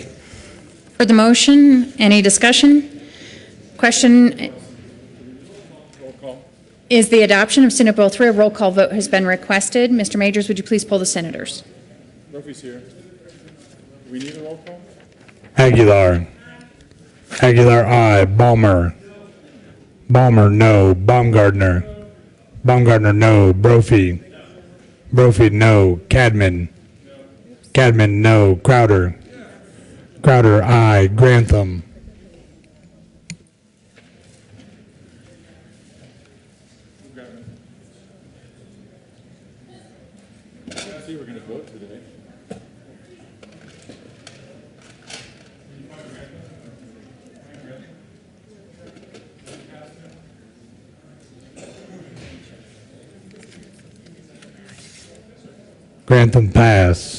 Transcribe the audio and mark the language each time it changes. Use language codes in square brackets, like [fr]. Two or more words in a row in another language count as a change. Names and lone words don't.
[en] For the motion, any discussion? Question is the adoption of Senate Bill 3. A roll call vote has been requested. Mr. Majors, would you please poll the senators? Murphy's here. Do we need a roll call? Aguilar. Aguilar, aye. Balmer. Balmer, no. Baumgartner. Baumgartner, no. Brophy. Brophy, no. Cadman. Cadman, no. Crowder. Crowder, aye. Grantham. I see we're going to vote today. Grantham, pass.